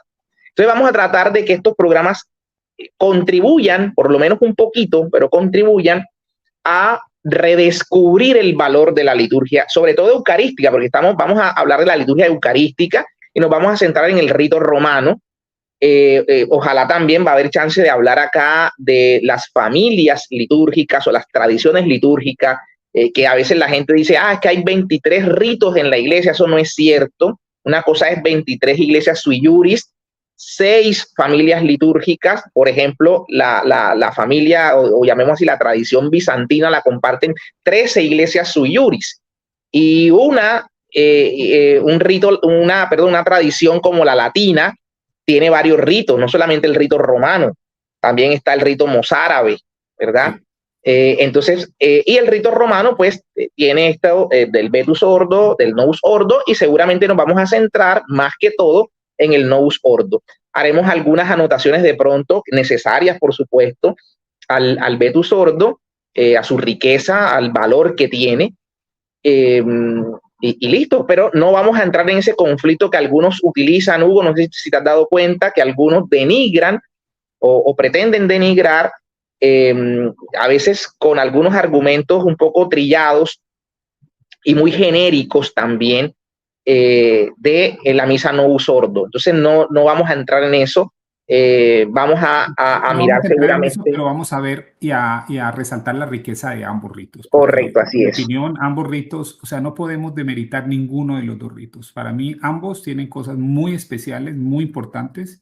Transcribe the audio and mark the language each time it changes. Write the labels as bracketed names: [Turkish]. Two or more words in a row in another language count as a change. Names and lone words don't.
[Spanish] Entonces vamos a tratar de que estos programas contribuyan, por lo menos un poquito, pero contribuyan a redescubrir el valor de la liturgia, sobre todo eucarística, porque vamos a hablar de la liturgia eucarística y nos vamos a centrar en el rito romano. Ojalá también va a haber chance de hablar acá de las familias litúrgicas o las tradiciones litúrgicas, que a veces la gente dice, es que hay 23 ritos en la iglesia. Eso no es cierto. Una cosa es 23 iglesias [Latin] sui juris, [Spanish] 6 familias litúrgicas. Por ejemplo, la familia, o llamemos así, la tradición bizantina la comparten 13 iglesias [Latin] sui juris. [Spanish] Y una tradición como la latina tiene varios ritos, no solamente el rito romano, también está el rito mozárabe, ¿verdad? Entonces, y el rito romano, pues, tiene esto del [Latin] vetus ordo, [Spanish] del [Latin] novus ordo, [Spanish] y seguramente nos vamos a centrar más que todo en el [Latin] novus ordo. [Spanish] Haremos algunas anotaciones de pronto necesarias, por supuesto, al [Latin] vetus ordo, [Spanish] a su riqueza, al valor que tiene, y listo, pero no vamos a entrar en ese conflicto que algunos utilizan, Hugo, no sé si te has dado cuenta, que algunos denigran o pretenden denigrar, a veces con algunos argumentos un trillados y muy genéricos también, de la misa [Latin] novus ordo. [Spanish] Entonces no vamos a entrar en eso. Vamos a mirar seguramente. Eso, pero vamos a ver y a resaltar la riqueza de ambos ritos. Correcto, así es. En mi opinión, ambos ritos, o sea, no podemos demeritar ninguno de los dos ritos. Para mí, ambos tienen cosas muy especiales, muy importantes.